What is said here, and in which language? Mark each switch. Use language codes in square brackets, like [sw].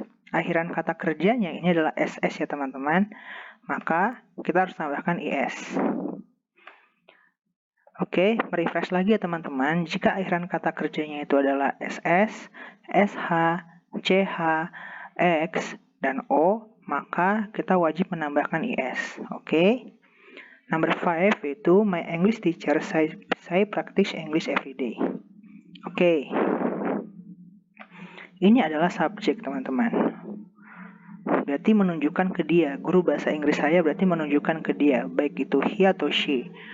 [id] akhiran kata kerjanya ini adalah SS ya teman-teman, maka kita harus tambahkan IS. Oke, merefresh lagi ya teman-teman. Jika akhiran kata kerjanya itu adalah SS, SH, CH, X, dan O, maka kita wajib menambahkan IS. Oke. [en] Number 5 yaitu my English teacher say practice English every day. [id] Oke. Ini adalah subjek teman-teman. Berarti menunjukkan ke dia. Guru bahasa Inggris saya berarti menunjukkan ke dia, baik itu he atau she.